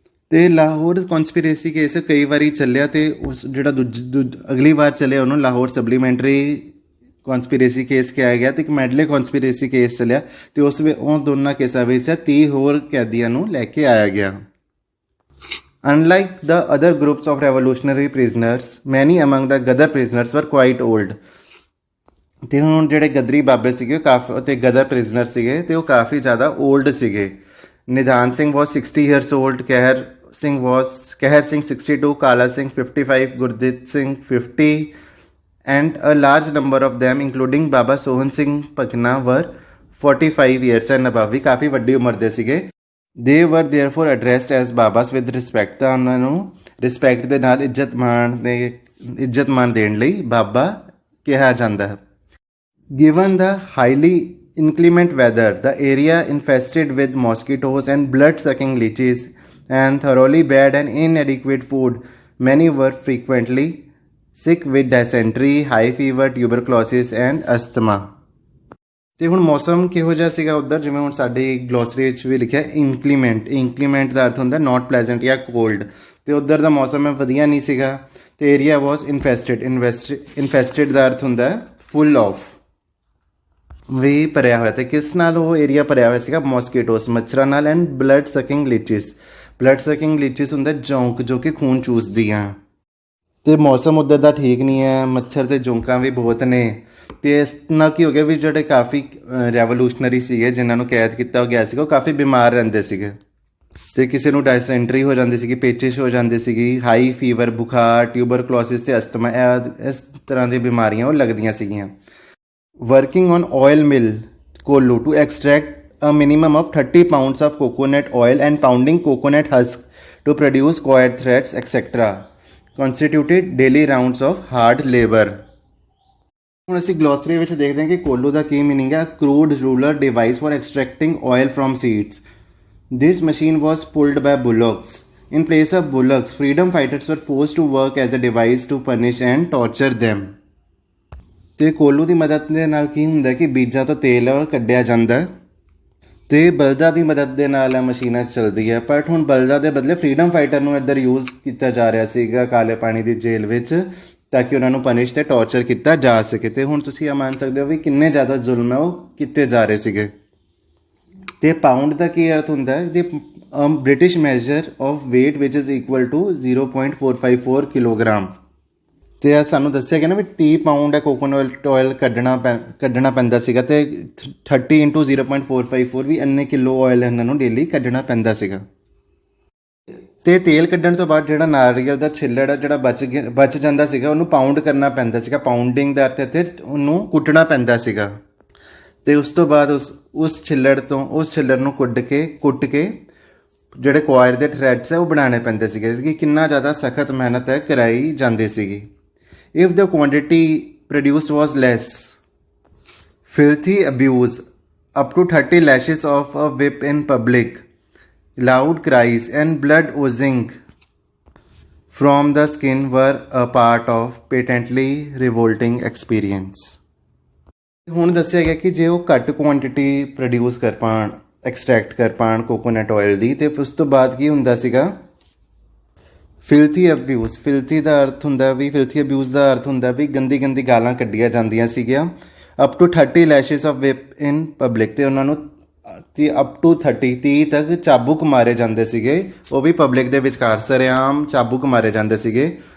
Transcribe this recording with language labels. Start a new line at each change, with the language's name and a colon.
Punjabi: ਤੇ Lahore conspiracy case ਕਈ ਵਾਰੀ ਚੱਲਿਆ, ਤੇ ਉਸ ਜਿਹੜਾ ਅਗਲੀ ਵਾਰ ਚੱਲਿਆ ਉਹਨੂੰ ਲਾਹੌਰ ਸਪਲੀਮੈਂਟਰੀ ਕਨਸਪੀਰੇਸੀ ਕੇਸ ਕਿਹਾ ਗਿਆ, ਤੇ ਇੱਕ ਮੈਡਲੇ ਕਨਸਪੀਰੇਸੀ ਕੇਸ ਚੱਲਿਆ, ਤੇ ਉਹ ਦੋਨਾਂ ਕੇਸਾਂ ਵਿੱਚ 30 ਹੋਰ ਕੈਦੀਆਂ ਨੂੰ ਲੈ ਕੇ ਆਇਆ ਗਿਆ।
English: Unlike the other groups of revolutionary prisoners, many among the Gadar prisoners were quite old।
Punjabi: ਤੇ ਹੁਣ ਜਿਹੜੇ ਗਦਰੀ ਬਾਬੇ ਸੀਗੇ ਕਾਫੀ ਤੇ ਗਦਰ ਪ੍ਰਿਜ਼ਨਰ ਸੀਗੇ, ਤੇ ਉਹ ਕਾਫੀ ਜ਼ਿਆਦਾ ਓਲਡ ਸੀਗੇ।
English: Nidhan Singh was 60 years old, Kehar Singh 62, Kala Singh 55, Gurdeep Singh 50, and a large number of them including Baba Sohan Singh Bhakna were 45 years and above,
Punjabi: ਵੀ ਕਾਫੀ ਵੱਡੀ ਉਮਰ ਦੇ ਸੀਗੇ।
English: They were therefore addressed as babas with respect,
Punjabi: ਤਾਂ ਉਹਨਾਂ ਨੂੰ ਰਿਸਪੈਕਟ ਦੇ ਨਾਲ ਇੱਜ਼ਤ ਮਾਣ ਦੇਣ ਲਈ ਬਾਬਾ ਕਿਹਾ ਜਾਂਦਾ ਹੈ।
English: Given the highly inclement weather, the area infested with mosquitoes and blood-sucking leeches, and thoroughly bad and inadequate food, many were frequently sick with dysentery, high fever, tuberculosis and asthma।
Punjabi: ਤੇ ਹੁਣ ਮੌਸਮ ਕਿਹੋ ਜਿਹਾ ਸੀਗਾ ਉੱਧਰ? ਜਿਵੇਂ ਹੁਣ ਸਾਡੀ ਗਲੋਸਰੀ ਵਿੱਚ ਵੀ ਲਿਖਿਆ ਇੰਕਲੀਮੈਂਟ ਦਾ ਅਰਥ ਹੁੰਦਾ ਨਾਟ ਪਲੈਜ਼ੈਂਟ ਜਾਂ ਕੋਲਡ, ਤੇ ਉੱਧਰ ਦਾ ਮੌਸਮ ਵਧੀਆ ਨਹੀਂ ਸੀਗਾ। ਤੇ
English: area was infested
Punjabi: ਦਾ ਅਰਥ ਹੁੰਦਾ ਫੁੱਲ ਆਫ, ਵੀ ਭਰਿਆ ਹੋਇਆ। ਤੇ ਕਿਸ ਨਾਲ ਉਹ ਏਰੀਆ ਭਰਿਆ ਹੋਇਆ ਸੀਗਾ? ਮੋਸਕੀਟੋਸ, ਮੱਛਰਾਂ ਨਾਲ,
English: and blood sucking leeches
Punjabi: ਹੁੰਦਾ ਜੌਂਕ, ਜੋ ਕਿ ਖੂਨ ਚੂਸਦੀਆਂ। ਤੇ ਮੌਸਮ ਉੱਧਰ ਦਾ ਠੀਕ ਨਹੀਂ ਹੈ, ਮੱਛਰ ਤੇ ਜੌਂਕਾਂ ਵੀ ਬਹੁਤ ਨੇ, ਤੇ ਇਸ ਨਾਲ ਕੀ ਹੋ ਗਿਆ ਵੀ ਜਿਹੜੇ ਕਾਫੀ ਰੈਵੋਲੂਸ਼ਨਰੀ ਸੀਗੇ ਜਿਨ੍ਹਾਂ ਨੂੰ ਕੈਦ ਕੀਤਾ ਗਿਆ ਸੀਗਾ ਉਹ ਕਾਫੀ ਬਿਮਾਰ ਰਹਿੰਦੇ ਸੀਗੇ ਤੇ ਕਿਸੇ ਨੂੰ ਡਾਇਸੈਂਟਰੀ ਹੋ ਜਾਂਦੀ ਸੀਗੀ, ਪੇਚਿਸ਼ ਹੋ ਜਾਂਦੀ ਸੀਗੀ, ਹਾਈ ਫੀਵਰ, ਬੁਖਾਰ, ਟਿਊਬਰਕਲੋਸਿਸ ਤੇ ਅਸਥਮਾ, ਇਸ ਤਰ੍ਹਾਂ ਦੀਆਂ ਬਿਮਾਰੀਆਂ ਉਹ ਲੱਗਦੀਆਂ ਸੀਗੀਆਂ।
English: Working on oil mill ਕੋਲੂ to extract a minimum of 30 pounds of coconut oil and pounding coconut husk to produce coir threads etc. constituted daily rounds of hard labor।
Punjabi: ਹੁਣ ਅਸੀਂ ਗਲੋਸਰੀ ਵਿੱਚ ਦੇਖਦੇ ਹਾਂ ਕਿ ਕੋਲੂ ਦਾ ਕੀ ਮੀਨਿੰਗ ਹੈ।
English: crude ruler device for extracting oil from seeds। This machine was pulled by bullocks। In place of bullocks, freedom fighters were forced to work as a device to punish and torture them।
Punjabi: ਤੇ ਕੋਲੂ ਦੀ ਮਦਦ ਦੇ ਨਾਲ ਕੀ ਹੁੰਦਾ ਕਿ ਬੀਜਾਂ ਤੋਂ ਤੇਲ ਕੱਢਿਆ ਜਾਂਦਾ ਤੇ ਬਲਦਾਂ ਦੀ ਮਦਦ ਦੇ ਨਾਲ ਇਹ ਮਸ਼ੀਨਾਂ ਚੱਲਦੀ ਹੈ। ਬਟ ਹੁਣ ਬਲਦਾਂ ਦੇ ਬਦਲੇ ਫਰੀडम ਫਾਈਟਰ ਨੂੰ ਇੱਧਰ ਯੂਜ਼ ਕੀਤਾ ਜਾ ਰਿਹਾ ਸੀਗਾ ਕਾਲੇ ਪਾਣੀ ਦੀ ਜੇਲ੍ਹ ਵਿੱਚ ਤਾਂ ਕਿ ਉਹਨਾਂ ਨੂੰ ਪਨਿਸ਼ ਤੇ ਟੌਰਚਰ ਕੀਤਾ ਜਾ ਸਕੇ। ਤੇ ਹੁਣ ਤੁਸੀਂ ਇਹ ਮੰਨ ਸਕਦੇ ਹੋ ਵੀ ਕਿੰਨੇ ਜ਼ਿਆਦਾ ਜ਼ੁਲਮ ਹੈ ਉਹ ਕੀਤੇ ਜਾ ਰਹੇ ਸੀਗੇ। ਤੇ ਪਾਊਂਡ ਦਾ ਕੀ ਅਰਥ ਹੁੰਦਾ ਹੈ?
English: The British measure of weight which is equal to 0.454 kilogram.
Punjabi: ਤੇ ਇਹ ਸਾਨੂੰ ਦੱਸਿਆ ਗਿਆ ਨਾ ਵੀ 30 ਪਾਊਂਡ ਹੈ ਕੋਕੋਨਟ ਆਇਲ ਕੱਢਣਾ ਪੈਂਦਾ ਸੀਗਾ ਤੇ 30 × 0.454 ਵੀ ਇੰਨੇ ਕਿਲੋ ਆਇਲ ਇਹਨਾਂ ਨੂੰ ਡੇਲੀ ਕੱਢਣਾ ਪੈਂਦਾ ਸੀਗਾ। ਤੇ ਤੇਲ ਕੱਢਣ ਤੋਂ ਬਾਅਦ ਜਿਹੜਾ ਨਾਰੀਅਲ ਦਾ ਛਿੱਲੜ ਜਿਹੜਾ ਬਚ ਜਾਂਦਾ ਸੀਗਾ ਉਹਨੂੰ ਪਾਊਂਡ ਕਰਨਾ ਪੈਂਦਾ ਸੀਗਾ। ਪਾਊਂਡਿੰਗ ਦਾ ਅਰਥ ਇੱਥੇ ਉਹਨੂੰ ਕੁੱਟਣਾ ਪੈਂਦਾ ਸੀਗਾ। ਤੇ ਉਸ ਤੋਂ ਬਾਅਦ ਉਸ ਛਿੱਲੜ ਨੂੰ ਕੁੱਟ ਕੇ ਜਿਹੜੇ ਕੁਆਇਰ ਦੇ ਥ੍ਰੈਡਸ ਹੈ ਉਹ ਬਣਾਉਣੇ ਪੈਂਦੇ ਸੀਗੇ ਕਿ ਕਿੰਨਾ ਜ਼ਿਆਦਾ ਸਖਤ ਮਿਹਨਤ ਹੈ ਕਰਾਈ ਜਾਂਦੀ ਸੀਗੀ।
English: If the quantity produced was less, filthy abuse, up to 30 lashes of a whip in public, loud cries and blood oozing from the skin were a part of patently revolting experience।
Punjabi: ਹੁਣ ਦੱਸਿਆ ਗਿਆ ਕਿ ਜੇ ਉਹ ਘੱਟ quantity produce ਕਰ ਪਾਣ, extract ਕਰ ਪਾਣ ਕੋਕੋਨਟ ਆਇਲ ਦੀ ਤੇ ਉਸ ਤੋਂ ਬਾਅਦ ਕੀ ਹੁੰਦਾ ਸੀਗਾ? ਫਿਲਥੀ ਅਬਿਊਜ਼। ਫਿਲਥੀ ਦਾ ਅਰਥ ਹੁੰਦਾ ਵੀ ਗੰਦੀ ਗਾਲਾਂ ਕੱਢੀਆਂ ਜਾਂਦੀਆਂ ਸੀਗੀਆਂ।
English: up to 30 lashes of whip in public
Punjabi: ਤੇ ਉਹਨਾਂ ਨੂੰ ਅਪ ਟੂ 30 ਤੱਕ ਚਾਬੁਕ ਮਾਰੇ ਜਾਂਦੇ ਸੀਗੇ ਉਹ ਵੀ ਪਬਲਿਕ ਦੇ ਵਿਚਕਾਰ ਸਰੇਆਮ ਚਾਬੁਕ ਮਾਰੇ ਜਾਂਦੇ ਸੀਗੇ।